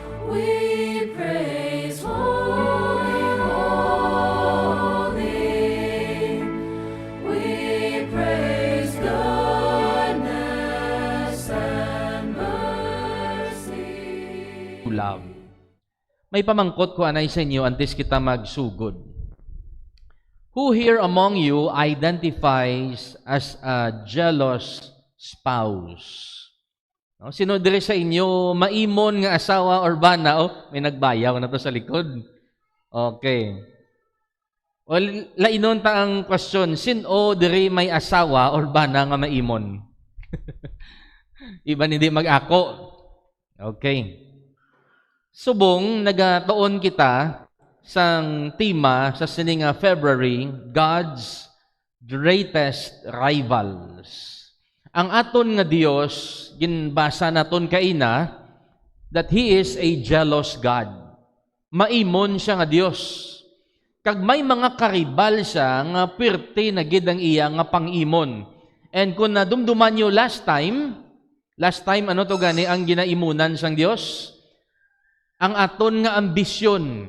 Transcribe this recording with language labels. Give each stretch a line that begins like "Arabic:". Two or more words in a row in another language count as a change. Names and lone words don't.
English: We praise holy, holy. We praise goodness and mercy. Love.
Hiligaynon: May pamangkot ko anay sa inyo antes kita magsugod.
English: Who here among you identifies as a jealous spouse? No?
Hiligaynon: Sino dire sa inyo maimon nga asawa or bana? Oh, may nagbayaw na to sa likod. Okay. O lainon ta ang question, sino dire may asawa or bana nga maimon? Iban hindi mag-ako. Okay. Subong nagatuon kita sang tema sa sining February, God's Greatest Rivals. Ang aton nga Dios ginbasa naton kaina
English: that He is a jealous God.
Hiligaynon: Maimon siya nga Dios. Kag may mga karibal siya nga pirte na gid ang iya nga pangimon. And kung nadumduman nyo
English: last time
Hiligaynon: ano to gani ang ginaimunan sang Dios? Ang aton nga ambisyon.